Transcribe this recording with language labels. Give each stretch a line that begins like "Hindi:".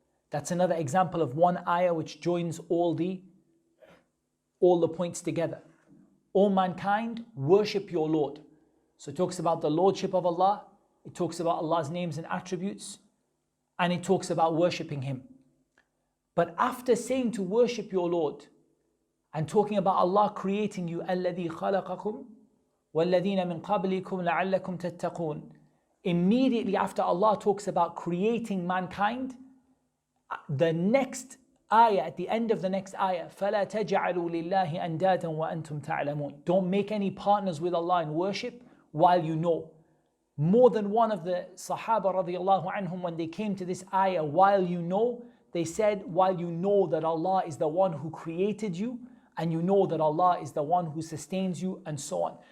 English: That's another example of one ayah which joins all the points together. O mankind, worship your Lord. So it talks about the lordship of Allah, it talks about Allah's names and attributes, and it talks about worshipping Him. But after saying to worship your Lord, and talking about Allah creating you,
Arabic: الَّذِي خَلَقَكُمْ وَالَّذِينَ مِنْ قَبْلِكُمْ لَعَلَّكُمْ تَتَّقُونَ.
English: Immediately after Allah talks about creating mankind, the next ayah, at the end of the next ayah,
Arabic: فَلَا تَجْعَلُوا لِلَّهِ أَنْدَادًا وَأَنْتُمْ تَعْلَمُونَ.
English: Don't make any partners with Allah in worship while you know. More than one of the Sahaba radiallahu anhum, when they came to this ayah, while you know, they said, while you know that Allah is the one who created you, and you know that Allah is the one who sustains you, and so on.